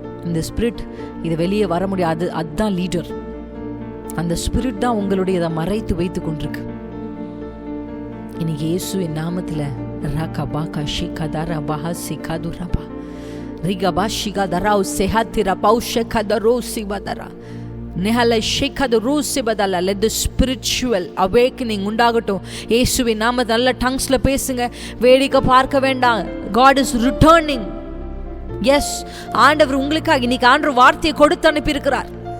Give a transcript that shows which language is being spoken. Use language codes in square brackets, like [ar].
[ta] இந்த ஸ்பிரிட் இது வெளியே வர முடியாது. அதுதான் லீடர். அந்த ஸ்பிரிட் தான் உங்களுடைய மறைத்து வைத்து கொண்டிருக்கு. இன்னைக்கு இயேசுவின் நாமத்துல ரகபாகா ஷிகதரா பஹசி கதுரபா ரிகபா ஷிகதரா செஹத்திரா பௌஷகதரோ சிவதரா நெஹல ஷிகதரோ சிவதலா. [en] let the spiritual awakening [ta] உண்டாகட்டும். இயேசுவின் நாமத்துல நல்ல டங்ஸ்ல பேசுங்க. வேடிக்கை பார்க்க வேண்டாம். [en] God is returning. yes, [ta] ஆண்டவர் உங்களுக்காக இன்னைக்கு ஆண்டவர் வார்த்தையை கொடுத்து அனுப்பி இருக்கிறார்.